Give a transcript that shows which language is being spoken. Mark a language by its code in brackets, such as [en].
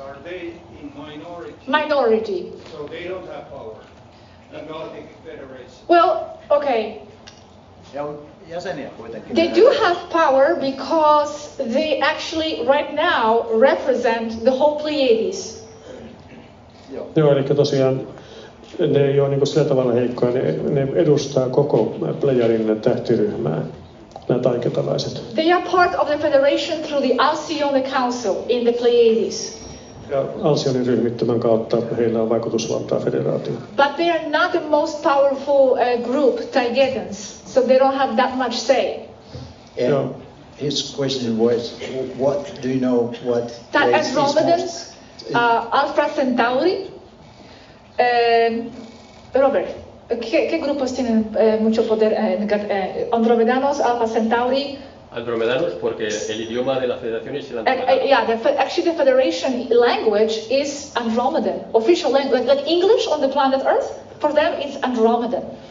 [en] Are they in minority? Minority. So they don't have power in Galactic Federation? Well, okay. [fi] Jäseniä kuitenkin. [en] They do have power because they actually right now represent the whole Pleiades. [fi] Joo, eli tosiaan ne ei ole niin sillä tavalla heikkoja, ne edustaa koko Pleiadin tähtiryhmää, nämä taigetalaiset. [en] They are part of the federation through the Alcyone Council in the Pleiades. [fi] Ja Alcyonin ryhmittymän kautta heillä on vaikutusvaltaa federaatioon. [en] But they are not the most powerful group, Taygeteans, so they don't have that much say. And his question was, what do you know what race is [es] Andromedans, Alpha Centauri, Robert, ¿qué grupos tienen mucho poder? Andromedanos, Alpha Centauri. Andromedanos, porque el idioma de la federación es el andromedano. [en] Actually the federation language is Andromedan, official language, like English on the planet Earth. For them, it's Andromedan.